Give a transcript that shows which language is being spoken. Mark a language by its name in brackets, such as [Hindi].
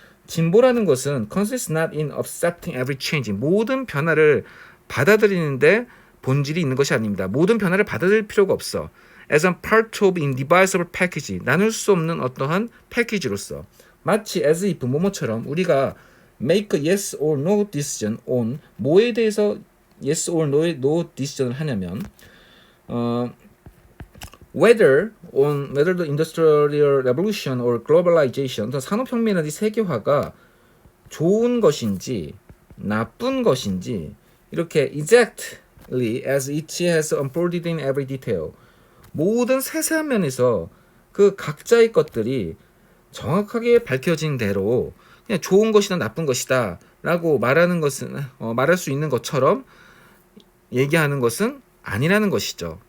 [Korean] 진보라는 것은 [English] consists not in accepting every change. [Korean] 모든 변화를 받아들이는데 본질이 있는 것이 아닙니다. 모든 변화를 받아들일 필요가 없어. [English] As a part of indivisible package. [Korean] 나눌 수 없는 어떠한 패키지로서. 마치 [English] as if [Korean] 뭐뭐처럼 우리가 [English] make a yes or no decision on [Korean] 뭐에 대해서 [English] yes or no decision [Korean] 을 하냐면 [English] whether the industrial revolution or globalization, [Korean] 산업혁명이나 세계화가 좋은 것인지 나쁜 것인지 이렇게 [English] exactly as it has unfolded in every detail [Korean] 모든 세세한 면에서 그 각자의 것들이 정확하게 밝혀진 대로 그냥 좋은 것이다 나쁜 것이다 라고 말하는 것은 말할 수 있는 것처럼 얘기하는 것은 아니라는 것이죠.